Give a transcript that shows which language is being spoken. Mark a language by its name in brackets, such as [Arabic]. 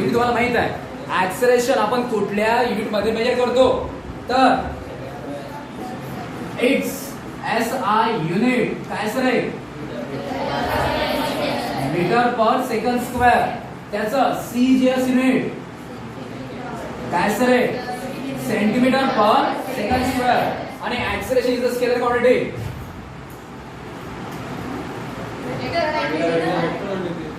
[Marathi] Unit तुम्हाला माहित आहे. ऍक्सेलरेशन आपण कुठल्या युनिट मध्ये मेजर करतो? तर इट्स SI युनिट काय सर आहे? मीटर पर सेकंड स्क्वेअर. त्याचं CGS युनिट काय सर आहे? सेंटीमीटर पर सेकंड स्क्वेअर. [English] आणि acceleration is a scalar quantity.